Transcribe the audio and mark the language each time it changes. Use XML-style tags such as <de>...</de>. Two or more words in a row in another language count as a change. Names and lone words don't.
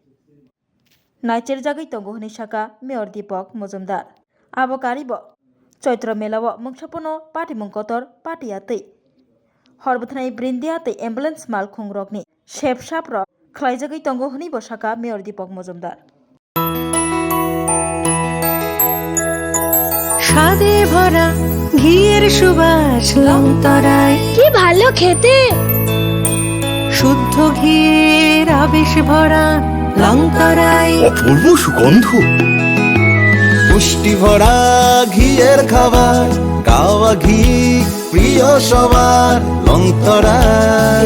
<brx>नाइचेर जागै तंगो हनि साका मेयर दीपक मजुमदार आबो कारिबो चैत्र मेलाव मुंसापनो पार्टी मुंकतर पार्टीयातै हरबथनाय ब्रिन्दियातै एम्बुलेंस मालखुं रकनि शेपसाप रक ख्लायजागै तंगो हनि बसाका मेयर दीपक मजुमदार</brx> <bn>স্বাদে ভরা ঘিয়ের সুবাস লংতরায় কি ভালো খেতে শুদ্ধ ঘিয়ের আবেশ ভরা লংতরায় অপূর্ব সুগন্ধ পুষ্টি ভরা ঘিয়ের খাবার গাওয়া ঘি প্রিয় সবার লংতরায়</bn>